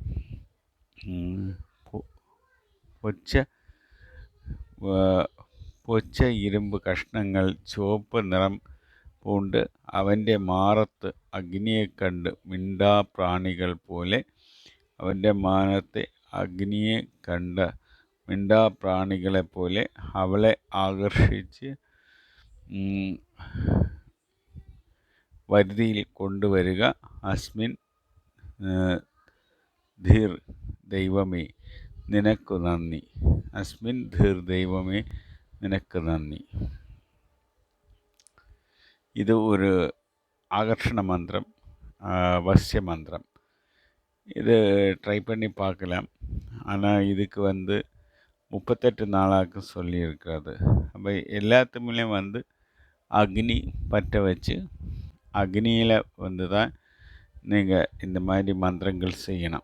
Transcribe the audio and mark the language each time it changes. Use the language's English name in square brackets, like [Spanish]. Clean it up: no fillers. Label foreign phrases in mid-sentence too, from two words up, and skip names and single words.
[Malayalam] പൊച്ച ഇരുമ്പ് കഷ്ണങ്ങൾ ചുവപ്പ് നിറം പൂണ്ട് അവൻ്റെ മാറത്ത് അഗ്നിയെ കണ്ട് മിണ്ടാപ്രാണികൾ പോലെ അവൻ്റെ മാനത്തെ അഗ്നിയെ കണ്ട മിണ്ടാപ്രാണികളെപ്പോലെ അവളെ ആകർഷിച്ച് വരുതിയിൽ കൊണ്ടുവരിക. അസ്മിൻ ധിർ ദൈവമേ നിനക്കു നന്ദി. അസ്മിൻ ധിർ ദൈവമേ നിനക്ക് നന്ദി. ഇത് ഒരു [Tamil] ஆகர்ஷண மந்திரம், வசிய மந்திரம். இது ட்ரை பண்ணி பார்க்கலாம். ஆனால் இதுக்கு 38 நாளாக சொல்லியிருக்கிறது. அப்போ எல்லாத்துலேயும் அக்னி பற்ற வச்சு அக்னியில் தான் நீங்கள் இந்த மாதிரி மந்திரங்கள் செய்யணும்.